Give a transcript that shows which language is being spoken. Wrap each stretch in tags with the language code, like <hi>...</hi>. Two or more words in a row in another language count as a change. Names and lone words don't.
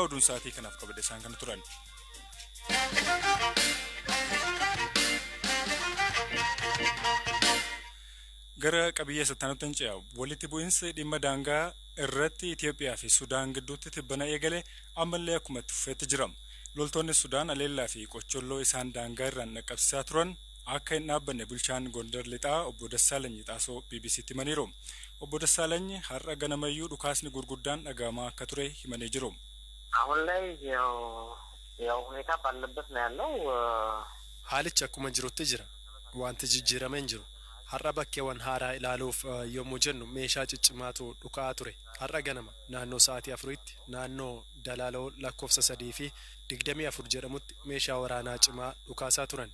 <om>Oduun sa'aatii kanaaf qabade isaan kana turan. Gara qabiyyee sattaanottan ce'a walitti bu'insi dhimma daangaa irratti Itoophiyaa fi Sudaan gidduutti tibbana eegale ammallee akkuma itti fufeetti jira. Loltoonni Sudaan aleellaa fi qocholloo isaan daangaa irraan dhaqqabsiisaa turan akka hin dhaabbanne bulchaan Gondar Lixaa obbo Dassaalany Xaasoo BBC'tti himaniiru. Obbo Dassaalany har'a ganamayyuu dhukaasni gurguddaan dhagahamaa akka ture himanii jiru.</om> <am>አሁን ላይ ያው ሁኔታ ባለበት ነው ያለው</am> <om>haalichi akkuma jirutti jira wanti jijjiiramee hin jiru. Har'a bakkeewwan haaraa ilaaluuf yommuu jennu meeshaa ciccimaatu dhukaa ture. Har'a ganama naannoo sa'aatii 4tti naannoo Dalaaloo lakkoofsa 3 fi 24 jedhamutti meeshaa waraanaa cimaa dhukaasaa turan.</om>